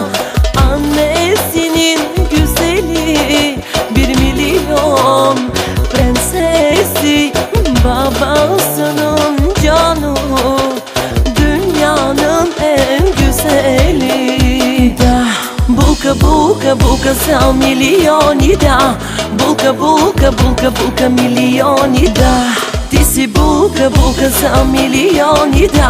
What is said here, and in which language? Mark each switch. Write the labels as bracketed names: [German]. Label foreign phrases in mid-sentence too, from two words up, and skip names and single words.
[Turkish] Annesinin güzeli, 1.000.000 prensesi, babasının canı, dünyanın en güzeli. [Serbian] Da, bulka, bulka, bulka sa milioni da. Bulka, bulka, bulka, bulka milioni da. Ti si bulka, bulka sa milioni da.